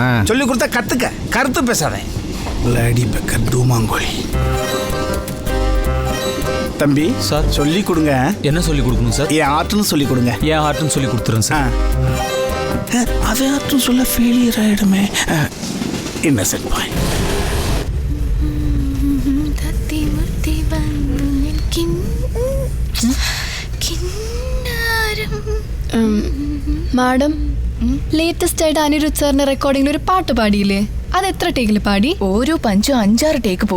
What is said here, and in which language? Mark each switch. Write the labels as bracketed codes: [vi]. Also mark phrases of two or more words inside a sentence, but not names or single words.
[ta] சொல்லி கொடுத்தா கத்துக்க, கருத்து பேசாதே. [en] lady beggar [ta] தூமாங்கோழி. தம்பி சார் சொல்லி கொடுங்க. என்ன சொல்லி கொடுக்கணும் சார்? என் ஆர்ட்னு சொல்லி கொடுங்க. என் ஆர்ட்னு சொல்லி கொடுத்துறேன் சார். அது ஆர்ட்னு சொல்ல ஃபெயிலியர் ஆகிடுமே. [en] innocent boy. madam latest [ml] ആയിട്ട് അനിരുദ്ധ് സാറിന്റെ റെക്കോർഡിംഗിൽ ഒരു പാട്ട് പാടിയില്ലേ? അത് എത്ര ടേക്കിൽ പാടി? ഓരോ പഞ്ചും 5-6 ടേക്ക് പോവും.